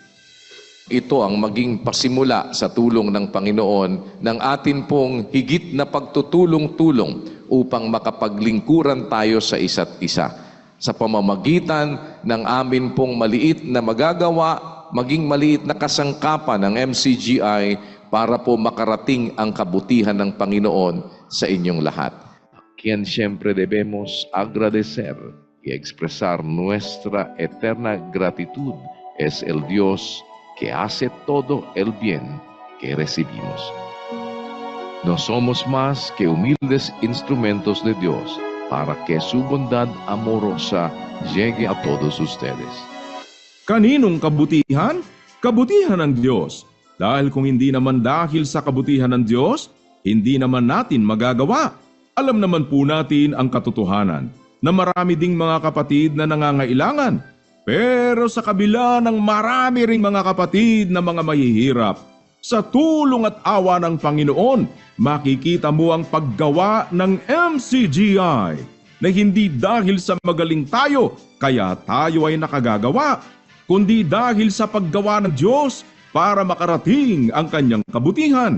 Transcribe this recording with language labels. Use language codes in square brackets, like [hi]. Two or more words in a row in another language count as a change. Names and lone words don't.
[tl] Ito ang maging pasimula sa tulong ng Panginoon ng atin pong higit na pagtutulong-tulong upang makapaglingkuran tayo sa isa't isa. Sa pamamagitan ng amin pong maliit na magagawa, maging maliit na kasangkapan ng MCGI para po makarating ang kabutihan ng Panginoon sa inyong lahat. [es] Quien siempre debemos agradecer y expresar nuestra eterna gratitud es el Dios que hace todo el bien que recibimos. No somos más que humildes instrumentos de Dios para que su bondad amorosa llegue a todos ustedes. [tl] Kaninong kabutihan? Kabutihan ng Diyos. Dahil kung hindi naman dahil sa kabutihan ng Diyos, hindi naman natin magagawa. Alam naman po natin ang katotohanan na marami ding mga kapatid na nangangailangan. Pero sa kabila ng marami ring mga kapatid na mga mahihirap, sa tulong at awa ng Panginoon, makikita mo ang paggawa ng MCGI na hindi dahil sa magaling tayo, kaya tayo ay nakagagawa, kundi dahil sa paggawa ng Diyos para makarating ang kanyang kabutihan.